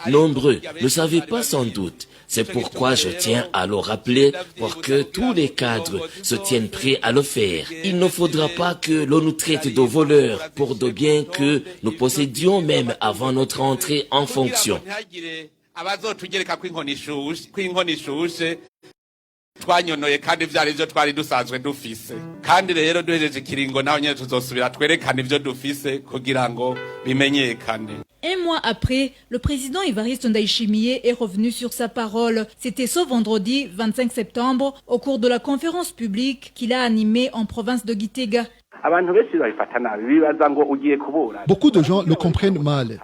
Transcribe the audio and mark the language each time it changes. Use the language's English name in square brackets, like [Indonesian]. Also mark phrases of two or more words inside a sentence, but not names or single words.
[French] Nombreux ne savaient pas sans doute. C'est pourquoi je tiens à le rappeler pour que tous les cadres se tiennent prêts à le faire. Il ne faudra pas que l'on nous traite de voleurs pour de biens que nous possédions même avant notre entrée en fonction. [Rundi] twanyonoye kandi vyari vyo twari dusanzwe dufise kandi rero duhejeje ikiringo naho nyene tuzosubira twerekana ivyo dufise kugira ngo bimenyekane. [French] Un mois après, le président Évariste Ndayishimiye est revenu sur sa parole. C'était ce vendredi 25 septembre au cours de la conférence publique qu'il a animée en province de Gitega. Beaucoup de gens le comprennent mal.